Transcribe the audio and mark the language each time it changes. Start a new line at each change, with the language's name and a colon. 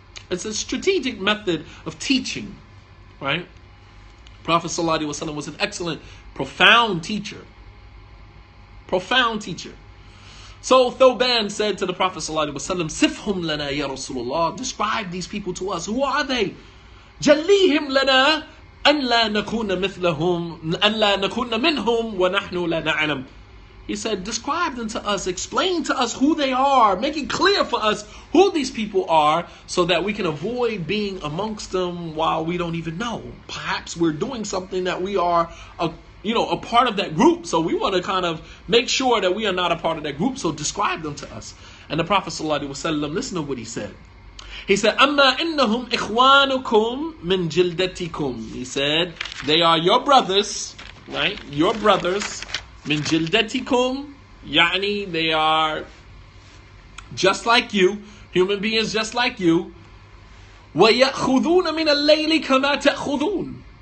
English: It's a strategic method of teaching, right? Prophet ﷺ was an excellent, profound teacher. Profound teacher. So Thawban said to the Prophet ﷺ,
Arabic: Sifhum lana ya Rasulullah,
English: describe these people to us. Who are they?
Arabic: Jalihim lana, أن لا نكون مثلهم أن لا نكون منهم ونحن لا نعلم.
English: He said, describe them to us, explain to us who they are, make it clear for us who these people are so that we can avoid being amongst them while we don't even know. Perhaps we're doing something that we are a part of that group, so we want to kind of make sure that we are not a part of that group, so describe them to us. And the Prophet ﷺ, listen to what he said. He said,
Arabic: أَمَّا إِنَّهُمْ إِخْوَانُكُمْ مِنْ جِلْدَتِكُمْ.
English: He said, they are your brothers, right? Your brothers.
Arabic: مِنْ جِلْدَتِكُمْ.
English: يعني they are just like you, human beings just like you.
Arabic: وَيَأْخُذُونَ مِنَ اللَّيْلِ كَمَا تَأْخُذُونَ.